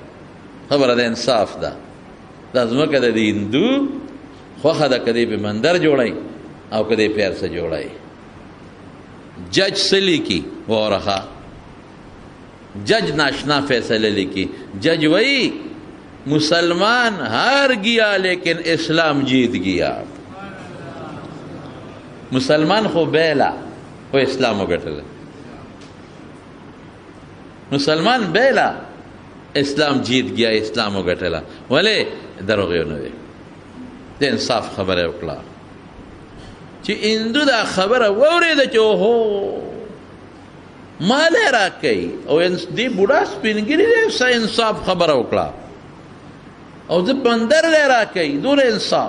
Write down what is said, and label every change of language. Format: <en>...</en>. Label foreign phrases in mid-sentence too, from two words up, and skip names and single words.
<ps>خبره د انصاف ده. دا ځمکه د دې هندو خوښه ده که دی پې مندر جوړی او که دی پې هر څه جوړی. جج څه لیکي واوره ښه، جج ناشنا فیصله لیکي. جج وایي</ps> <ur>مسلمان ہار گیا لیکن اسلام جیت گیا.</ur> <ps>مسلمان خو بیلا خو اسلام وګټله، مسلمان بیلا</ps> <ur>اسلام جیت گیا،</ur> <ps>اسلام وګټله. ولې دروغ یې نه دی، د انصاف خبره وکړه. چې هندو دا خبره واورېده چې اوهو مال یې راکوي او دې بوډا سپین ږیري دی څه انصاف خبره وکړه او زه بندر لی راکوي دونه انصاف.</ps>